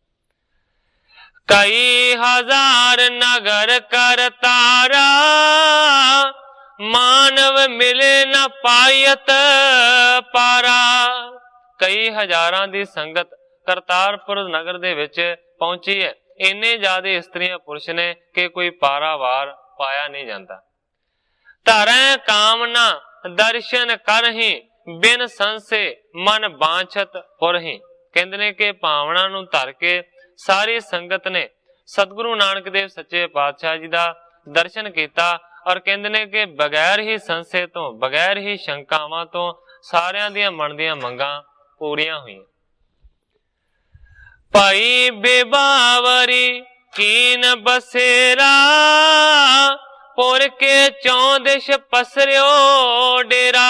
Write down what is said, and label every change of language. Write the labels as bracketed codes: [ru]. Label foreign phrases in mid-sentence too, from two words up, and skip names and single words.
[bra] कई हजार नगर करतारा, मानव मिले न पायत पारा। [pa] ਕਈ ਹਜ਼ਾਰਾਂ ਦੀ ਸੰਗਤ ਕਰਤਾਰਪੁਰ ਨਗਰ ਦੇ ਵਿਚ ਪਹੁੰਚੀ ਹੈ। ਇੰਨੇ ਜ਼ਿਆਦਾ ਇਸਤਰੀਆਂ ਪੁਰਸ਼ ਨੇ ਕਿ ਕੋਈ ਪਾਰਾਵਾਰ ਪਾਇਆ ਨਹੀਂ ਜਾਤਾ। [bra] धरै कामना दर्शन करही, बिन संसे मन बांछत पुरही। [pa] ਕਹਿੰਦੇ ਨੇ ਕਿ ਭਾਵਨਾ ਨੂੰ ਧਰ ਕੇ ਸਾਰੀ ਸੰਗਤ ਨੇ ਸਤਿਗੁਰੂ ਨਾਨਕ ਦੇਵ ਸੱਚੇ ਪਾਤਸ਼ਾਹ ਜੀ ਦਾ ਦਰਸ਼ਨ ਕੀਆ ਔਰ ਕਹਿੰਦੇ ਨੇ ਕਿ ਬਗੈਰ ਹੀ ਸੰਸ਼ਯ ਤੋਂ, ਬਗੈਰ ਹੀ ਸ਼ੰਕਾਵਾਂ ਤੋਂ ਸਾਰਿਆਂ ਦੀਆਂ ਮਨ ਦੀਆਂ ਮੰਗਾਂ ਪੂਰੀਆਂ ਹੋਈਆਂ। [bra] भाई बेबावरी कीन बसेरा, पुर के चौं दिश पसरियो डेरा।